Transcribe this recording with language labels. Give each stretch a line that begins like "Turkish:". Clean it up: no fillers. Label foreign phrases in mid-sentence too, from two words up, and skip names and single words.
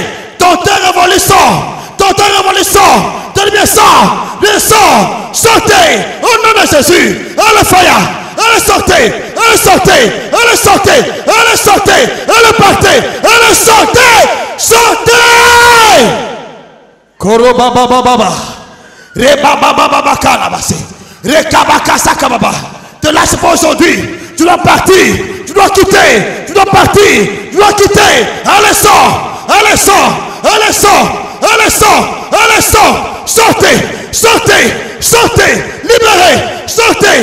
French: Ton terre révolution. Ton terre révolution. Tenez bien ça. Bien ça. Sortez. Au nom de Jésus. Allez, fire. Allez, sortez. Allez, sortez. Allez, sortez. Allez, sortez. Allez, partez. Allez, sortez. Sortez. Koro baba baba. Re baba baba kalabase. Re kabaka sakababa. Te lâche pas aujourd'hui. Tu dois partir. Tu dois quitter. Tu dois partir. Tu dois quitter. Allez, sort. Allez, sort. Allez, sort. Allez, sort. Allez, sort. Sortez. Sortez. Sortez. Libérez. Sortez.